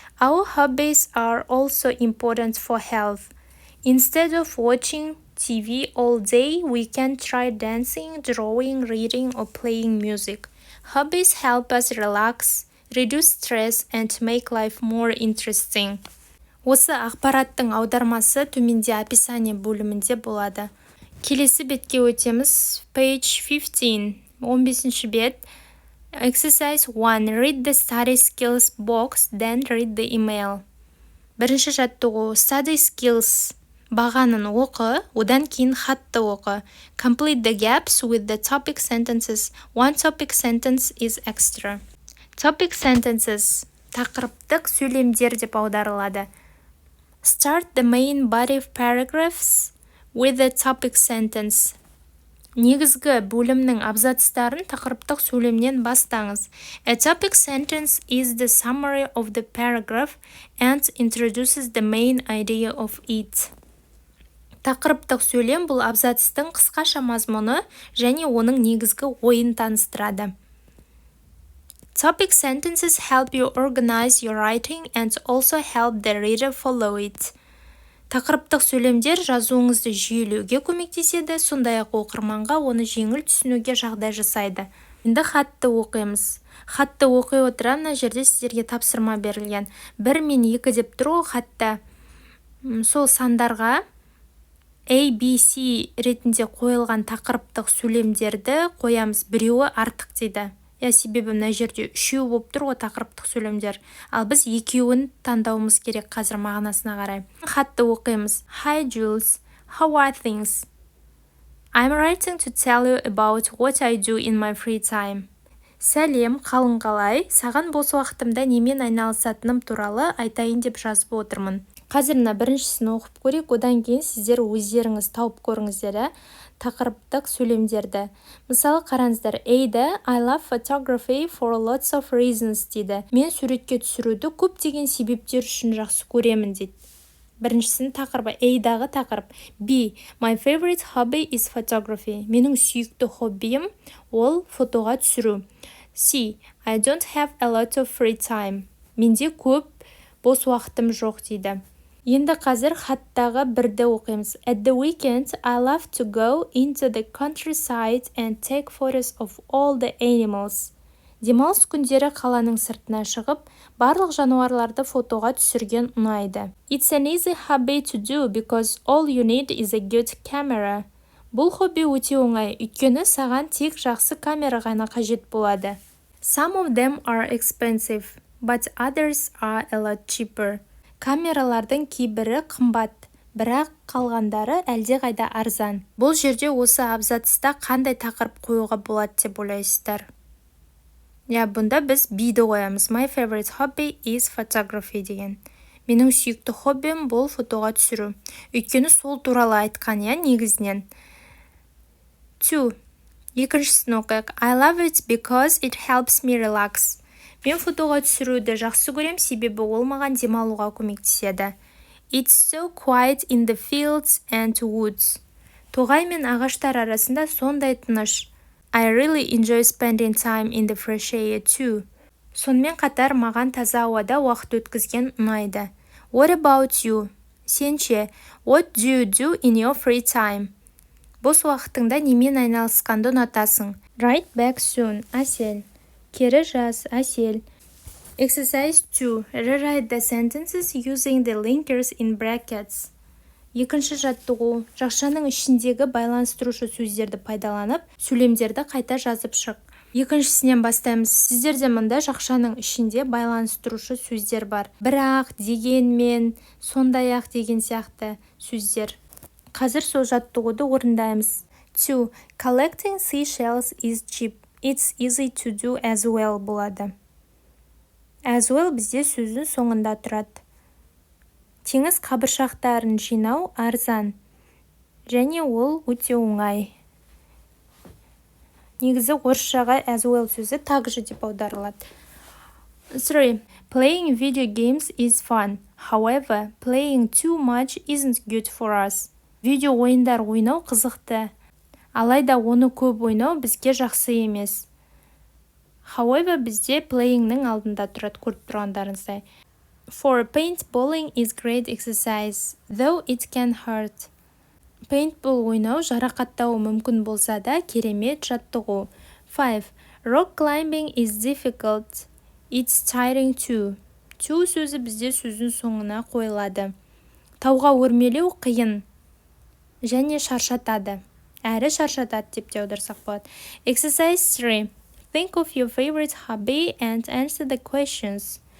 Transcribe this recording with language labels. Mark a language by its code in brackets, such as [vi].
[en] Our hobbies are also important for health. Instead of watching TV all day, we can try dancing, drawing, reading, or playing music. Hobbies help us relax, reduce stress, and make life more interesting. [kk] Осы ақпараттың аудармасы төменде описание бөлімінде болады. Келесі бетке өтеміз. [en] Page 15, [kk] 15 бет. [en] Exercise 1. Read the study skills box, then read the email. [kk] Бірінші жаттығу. [en] Study skills. [kk] Бағанын оқы, одан кейін хатты оқы. [en] Complete the gaps with the topic sentences. One topic sentence is extra. Topic sentences. [kk] Тақырыптық сөйлемдер деп аударылады. [en] Start the main body paragraphs with the topic sentence. [kk] Негізгі бөлімнің абзацтарын тақырыптық сөйлемнен бастаңыз. [en] A topic sentence is the summary of the paragraph and introduces the main idea of it. [kk] Тақырыптық сөйлем бұл абзацтың қысқаша мазмұны және оның негізгі ойын таныстырады. [en] Topic sentences help you organize your writing and also help the reader follow it. [kk] Тақырыптық сөйлемдер жазуыңызды жүйелеуге көмектеседі, сондай-ақ оқырманға оны жеңіл түсінуге жағдай жасайды. Енді хатты оқимыз. Хатты оқи отыра мына жерде сіздерге тапсырма берілген. 1 мен 2 деп тұр ғой хатта. Сол сандарға A, B, C ретінде қойылған тақырыптық сөйлемдерді қоямыз. Біреуі артық дейді. Себебі мына жерде 3 болып тұр ғой тақырыптық сөйлемдер. Ал біз 2-ін таңдауымыз керек қазір мағынасына қарай. Хатты оқимыз. [en] Hi Jules, how are things? I'm writing to tell you about what I do in my free time. [kk] Сәлем, қалың қалай? Саған бос уақытымда немен айналысатыным туралы айтайын деп жазып отырмын. Қазір мына біріншісін оқып көрейік, одан кейін сіздер өздеріңіз тауып көріңіздер, тақырыптық сөйлемдерді. Мысалы қараңыздар, A'да [en] I love photography for lots of reasons [kk] дейді. Мен суретке түсіруді көптеген себептер үшін жақсы көремін дейді. Біріншісінің тақырыбы A'дағы тақырып. B. [en] My favorite hobby is photography. [kk] Менің сүйікті хоббиім ол фотоға түсіру. C. [en] I don't have a lot of free time. [kk] Менде көп бос уақытым жоқ дейді. Енді қазір хаттағы бірді оқимыз. [en] At the weekend, I love to go into the countryside and take photos of all the animals. [kk] Демалыс күндері қаланың сыртына шығып, барлық жануарларды фотоға түсірген ұнайды. [en] It's an easy hobby to do because all you need is a good camera. [kk] Бұл хобби өте оңай, өйткені саған тек жақсы камера ғана қажет болады. [en] Some of them are expensive, but others are a lot cheaper. [kk] Камералардың кейбірі қымбат, бірақ қалғандары әлдеқайда арзан. Бұл жерде осы абзацта қандай тақырып қоюға болады деп ойлайсыздар? Бұнда біз B'ді қоямыз. [en] My favorite hobby is photography [kk] деген. Менің сүйікті хоббим бұл фотоға түсіру. Өйткені сол туралы айтқан, негізінен. 2. Екіншісін оқиық. [en] I love it because it helps me relax. [kk] Мен фотоға түсіруді жақсы көрем, себебі ол маған демалуға көмектеседі. [en] It's so quiet in the fields and woods. [kk] Тоғай мен ағаштар арасында сондай тыныш. [en] I really enjoy spending time in the fresh air too. [kk] Сонымен қатар маған таза ауада уақыт өткізген ұнайды. [en] What about you? [kk] Сенше, [en] what do you do in your free time? [kk] Бос уақытыңда немен айналысқанды ұнатасың? [en] Write back soon. Әсел. [kk] Кері жаз. [en] Әсел. Exercise 2. Rewrite the sentences using the linkers in brackets. [kk] Екінші жаттығу. Жақшаның ішіндегі байланыстырушы сөздерді пайдаланып, сөйлемдерді қайта жазып шық. Екіншісінен бастаймыз. Сіздерде мында жақшаның ішінде байланыстырушы сөздер бар. Бірақ, дегенмен, сондай-ақ деген сияқты сөздер. Қазір сол жаттығуды орындаймыз. 2. [en] Collecting seashells is cheap. It's easy to do as well [kk] болады. [en] As well [kk] бізде сөздің соңында тұрады. Теңіз қабыршақтарын жинау арзан. Және ол өте оңай. Негізі орысшаға [en] as well [kk] сөзі также деп аударылады. 3. [en] Playing video games is fun. However, playing too much isn't good for us. [kk] Видео ойындар ойнау қызықты. Алайда оны көп ойнау бізге жақсы емес. [en] However, [kk] бізде playingнің алдында тұрады, көріп тұрғандарыңыздай. 4. [en] Paintballing is great exercise, though it can hurt. [kk] Paintball ойнау жарақаттауы мүмкін болса да керемет жаттығу. 5. [en] Rock climbing is difficult. It's tiring too. Too [kk] сөзі бізде сөздің соңына қойылады. Тауға өрмелеу қиын және шаршатады. Әрі шаршатады деп те аударсақ болады. [en] Exercise 3. Think of your favorite hobby and answer the questions.